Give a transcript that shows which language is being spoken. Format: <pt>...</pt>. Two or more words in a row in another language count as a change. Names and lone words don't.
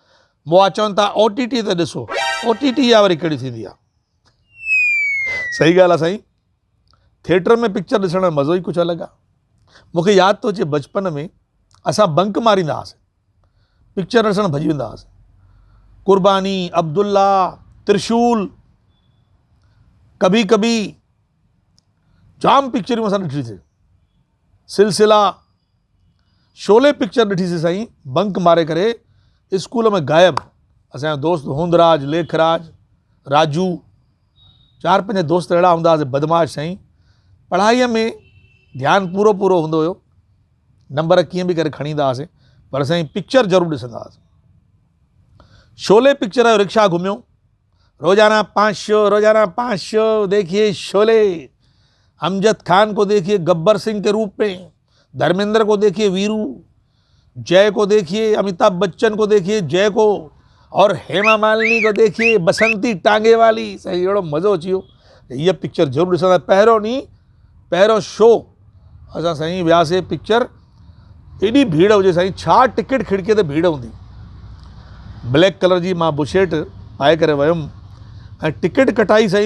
<sd>मुआ चवनि था OTT ते ॾिसो। OTT इहा वरी कहिड़ी थींदी आहे? सही ॻाल्हि आहे साईं, थिएटर में पिक्चर ॾिसण में मज़ो ई कुझु अलॻि आहे। मूंखे यादि थो अचे बचपन में असां बंक मारींदा हुआसीं, पिक्चर ॾिसणु भॼी वेंदा हुआसीं। कुर्बानी, अब्दुल्ला, त्रिशूल, कभी कभी, जाम पिक्चरूं असां ॾिठीसीं। सिलसिला, शोले पिक्चर ॾिठीसीं साईं, बंक मारे करे स्कूल में गायब। असांजो दोस्त हूंदराज, लेखराज, राजू, 4-5 दोस्त अहिड़ा हूंदा हुआसीं बदमाश साईं। पढ़ाईअ में ध्यानु पूरो हूंदो हुयो, नंबर कीअं बि करे खणी ईंदा हुआसीं, पर साईं पिक्चर ज़रूरु ॾिसंदा हुआसीं। शोले पिक्चर जो रिक्शा घुमियो, रोजाना</sd> <hi>5 शो देखिए शोले। अमजद खान को देखिए गब्बर सिंह के रूप में, धर्मेंद्र को देखिए वीरू, जय को देखिए अमिताभ बच्चन को देखिए जय को, और हेमा मालिनी को देखिए बसंती टांगे वाली।</hi> <sd>साईं अहिड़ो मज़ो अची वियो। हीअ पिक्चर ज़रूरु ॾिसंदा। पहिरियों ॾींहुं पहिरियों शो असां साईं वियासीं पिक्चर। एॾी भीड़ हुजे साईं, छा टिकट खिड़कीअ ते भीड़ हूंदी। ब्लैक कलर जी मां बुशेट पाए करे वियुमि ऐं टिकट कटाई साईं।</sd>